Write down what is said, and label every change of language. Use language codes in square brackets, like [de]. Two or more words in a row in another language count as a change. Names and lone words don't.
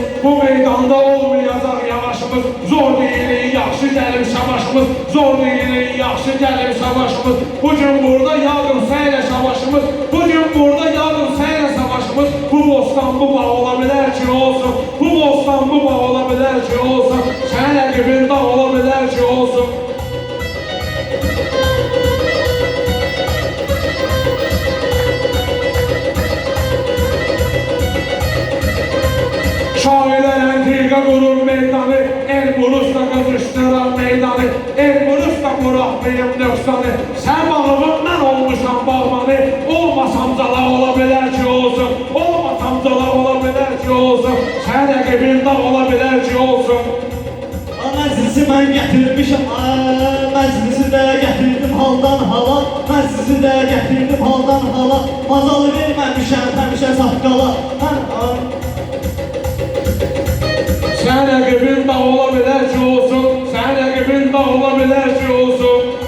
[az] Bu meydanda olmayacaq yavaşımız, zor deyilik, yaxşı gəlir savaşımız, zor deyilik, yaxşı gəlir savaşımız. Bugün burada yağdırsa ilə savaşımız, bugün burada yağdırsa ilə savaşımız. Bu bostan bu bağ ola bilər ki olsun, bu bostan bu bağ ola bilər ki olsun, sənin rəqibin dağ ola bilər ki olsun. [tr] Şairler entriga kurur meydanı, Elbrus'ta kızıştıran meydanı, Elbrus'ta bırakmayayım nöksanı. [az] Sen bağımın ben olmuşam bağmanı, olmasam zala olabilir ki olsun, olmasam zala olabilir ki olsun, sen rəqibin dağ olabilir ki olsun. Məclisi mən gətirmişəm, məclisi də gətirdim haldan hala, məclisi də gətirdim haldan hala, mazalı verməmişəm həmişə saqqala. Sen rəqibin dağ olabilir ki olsun, sen rəqibin dağ olabilir ki olsun.